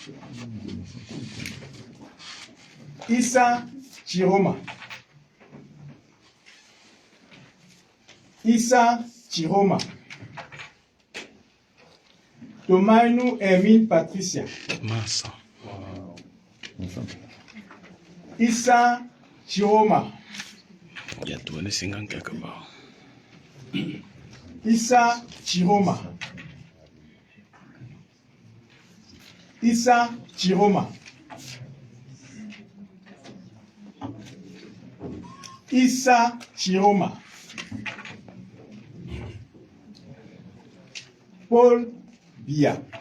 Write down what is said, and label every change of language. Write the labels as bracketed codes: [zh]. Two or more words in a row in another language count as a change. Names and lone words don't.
[fr] Issa Chiroma. Issa Chiroma. Tomainu Hermine Patricia. Massa. Issa Chiroma. Il y a tourné 50 quelque part. Issa Chiroma. Issa Chiroma. Issa Chiroma. Paul Bia.